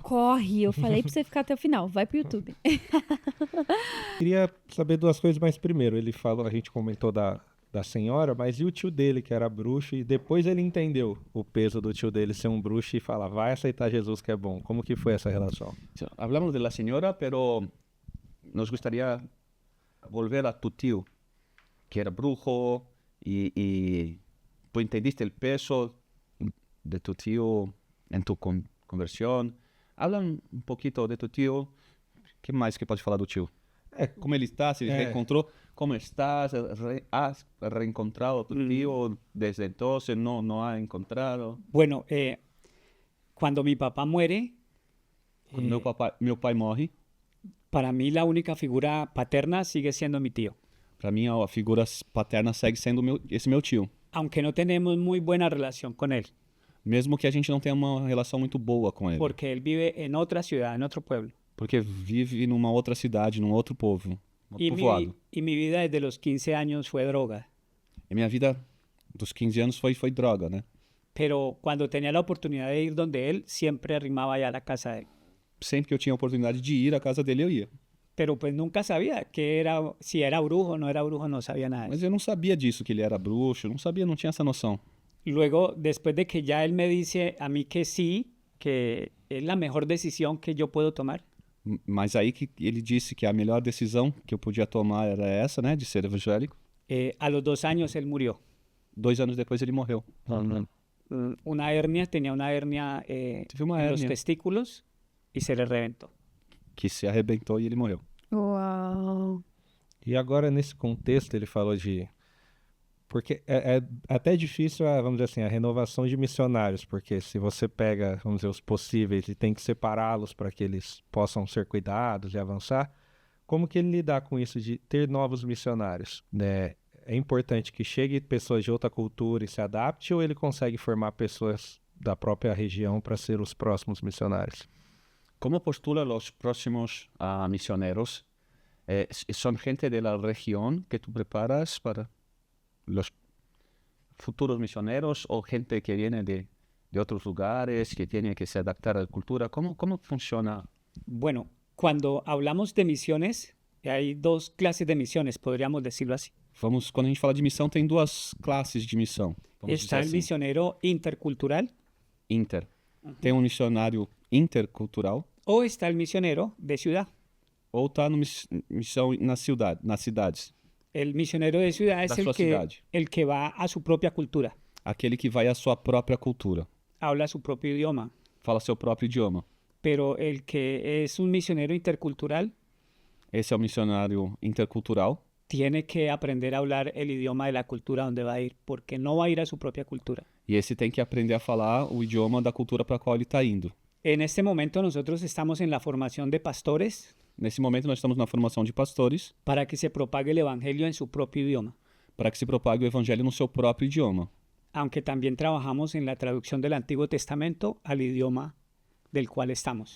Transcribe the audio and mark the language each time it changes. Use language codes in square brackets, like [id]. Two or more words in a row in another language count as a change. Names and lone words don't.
[pt] Corre, eu falei pra você ficar até o final. Vai pro YouTube. Queria saber duas coisas, mas primeiro, ele falou, a gente comentou da senhora, mas e o tio dele, que era bruxo, e depois ele entendeu o peso do tio dele ser um bruxo e falar, vai aceitar Jesus que é bom. Como que foi essa relação? [es] Hablamos de la señora, pero nos gustaría volver a tu tío, que era brujo, y tú entendiste el peso de tu tío en tu conversión. Habla un poquito de tu tío. [pt] Que mais que pode falar do tio? Como ele está, se ele reencontrou. [es] Como estás? ¿Has reencontrado a tu tío desde entonces? ¿No ha encontrado? Bueno, cuando mi papá muere, [pt] Quando meu pai morre, [es] para mí la única figura paterna sigue siendo mi tío. [pt] para mim a figura paterna segue sendo esse meu tio. [es] Aunque no tenemos muy buena relación con él, [pt] Mesmo que a gente não tenha uma relação muito boa com ele. [es] porque él vive en otra ciudad, en otro pueblo. [pt] Porque vive numa outra cidade, num outro povo. [es] Y [pt] Povoado. [es] mi vida desde los 15 años fue droga. [pt] E minha vida dos 15 anos foi droga, né? [es] Pero cuando tenía la oportunidad de ir donde él, siempre arrimaba allá a la casa de él. [pt] Sempre que eu tinha a oportunidade de ir à casa dele, eu ia. [es] Pero pues nunca sabía si era brujo o no era brujo, no sabía nada de [pt] Mas [es] eso. [pt] eu não sabia disso, que ele era bruxo. Eu não sabia, não tinha essa noção. [es] Luego, después de que ya él me dice a mí que sí, que es la mejor decisión que yo puedo tomar, [pt] Mas aí que ele disse que a melhor decisão que eu podia tomar era essa, né? [es] De ser evangélico. a los 2 años él murió. [pt] 2 anos depois ele morreu. [es] Tenía una hernia [pt] Tive uma [es] en los [pt] hérnia [es] testículos y se le reventó. [pt] que se arrebentou e ele morreu. Uau. E agora, nesse contexto, ele falou de... Porque é até difícil, vamos dizer assim, a renovação de missionários, porque se você pega, vamos dizer, os possíveis e tem que separá-los para que eles possam ser cuidados e avançar, como que ele lidar com isso de ter novos missionários? Né? É importante que chegue pessoas de outra cultura e se adapte, ou ele consegue formar pessoas da própria região para ser os próximos missionários? [es] ¿Cómo postula los próximos misioneros? ¿Son gente de la región que tú preparas para los futuros misioneros o gente que viene de otros lugares, que tiene que se adaptar a la cultura? ¿Cómo funciona? Bueno, cuando hablamos de misiones, hay dos clases de misiones, podríamos decirlo así. [pt] Quando a gente fala de missão, tem duas classes de missão. Vamos [es] Está [pt] dizer [es] el [pt] assim. [es] misionero intercultural [pt] Inter. Tem um missionário intercultural, [es] o está el misionero de ciudad. [pt] ou está no missão nas cidades. [es] El misionero de ciudad es [pt] Da sua cidade. [es] el que va a su propia cultura, [pt] Aquele que vai à sua própria cultura, [es] habla su propio idioma. [pt] fala seu próprio idioma. [es] Pero el que es un misionero intercultural [pt] Esse é o missionário intercultural. [es] tiene que aprender a hablar el idioma de la cultura donde va a ir, porque no va a ir a su propia cultura. [pt] E esse tem que aprender a falar o idioma da cultura para a qual ele está indo. [es] En este momento nosotros estamos en la formación de pastores [pt] Nesse momento, nós estamos na formação de pastores [es] para que se propague el evangelio en su propio idioma, [pt] para que se propague o evangelho no seu próprio idioma. [es] aunque también trabajamos en la traducción del Antiguo Testamento al idioma del cual estamos.